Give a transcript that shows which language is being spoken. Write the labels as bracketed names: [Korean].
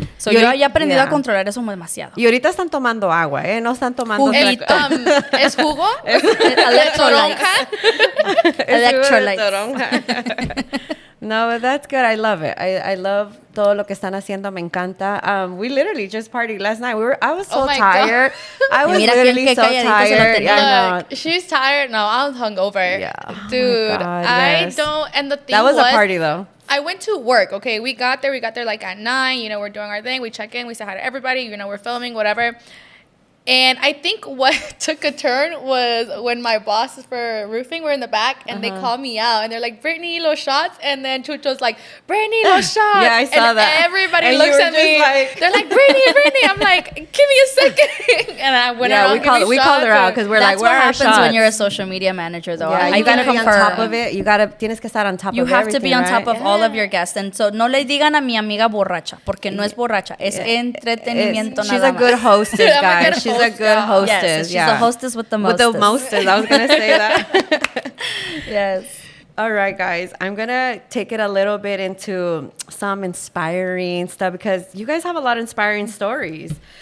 [Spanish] So, yo ya he aprendido a controlar eso demasiado. Y ahorita están tomando agua, ¿eh? No están tomando... Juguito. ¿Es jugo? [English] Electrolytes. No, but that's good. I love it. I love [Spanish] todo lo que están haciendo. Me encanta. [English] We literally just partied last night. I was so tired. I was literally so tired. Look, she's tired. No, I was hungover. Yeah. Dude, Oh God, I don't. And the thing was a party though. I went to work. Okay, we got there like at 9. You know, we're doing our thing. We check in. We say hi to everybody. You know, we're filming, whatever. And I think what took a turn was when my bosses for roofing were in the back and they called me out and they're like, Brittany, los shots. And then Chucho's like, Brittany, los shots. Yeah, I saw and that. Everybody looks at me. They're like, Brittany. I'm like, give me a second. And I went around. We called her out because we're like, where are our shots? That's what happens when you're a social media manager, though. Yeah, you gotta be on top of it. [Spanish] Tienes que estar [English] on top of everything. You have to be on top of all of your guests. [Spanish] And so, no le digan a mi amiga borracha, porque no es borracha, es entretenimiento nada más. [English] She's a good hostess, guys. She's a good hostess. Yes, she's a hostess with the mostest. With the mostest. I was going to say that. Yes. All right, guys. I'm going to take it a little bit into some inspiring stuff because you guys have a lot of inspiring stories.